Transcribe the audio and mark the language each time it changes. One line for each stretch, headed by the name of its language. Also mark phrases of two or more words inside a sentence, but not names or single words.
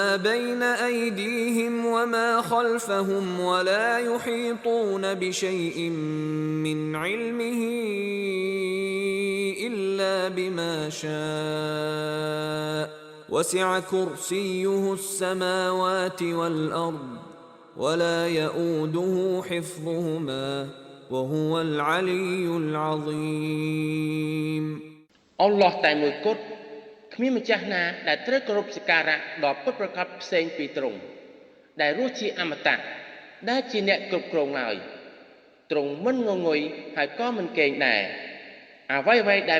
Arabic: بين أيديهم وما خلفهم ولا يحيطون بشيء من علمه إلا بما شاء وسع كرسيه السماوات والأرض ولا يؤوده حفظهما وهو العلي العظيم
Khmer: អល់ឡោះតែមួយគត់គ្មានម្ចាស់ណាដែលត្រូវគោរពសក្ការៈដ៏ពិតប្រាកដផ្សេងពីទ្រង់ដែលរស់ជាអមតៈដែលជាអ្នកគ្រប់គ្រងឡើយទ្រង់មិនងងុយហើយក៏មិនកេងដែរអ្វីៗដែល